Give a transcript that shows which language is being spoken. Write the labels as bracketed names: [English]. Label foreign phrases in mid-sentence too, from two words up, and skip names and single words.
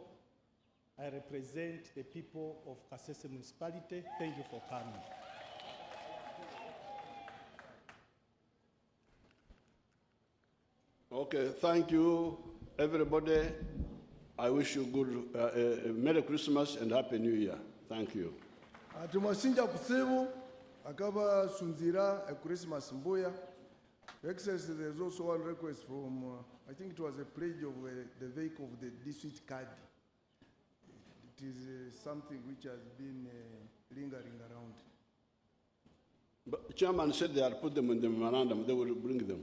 [English] I represent the people of Kasese Municipality. Thank you for coming. Okay, thank you, everybody. I wish you good Merry Christmas and Happy New Year. Thank you. [Konzo] Atumasinja kusebu akaba sunzira a Christmas mbuya. [English] Excellency, there's also one request from, I think it was a pledge of the vehicle of the district card. It is something which has been lingering around. But Chairman said they had put them in the memorandum, they will bring them.